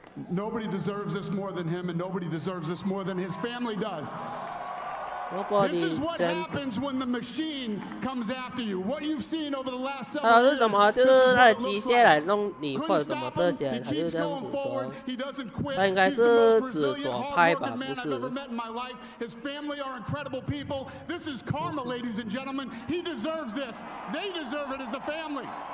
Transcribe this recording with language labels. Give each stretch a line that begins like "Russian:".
English: Nobody deserves this more than him, and nobody deserves this more than his family does. This is what happens when the machine comes after you. What you've seen over the last several years.
Chinese: 怎么就是他的机械来弄你或者怎么这些，他就这样子说。他应该是指左派吧，不是。
English: His family are incredible people. This is karma, ladies and gentlemen. He deserves this. They deserve it as a famfamily.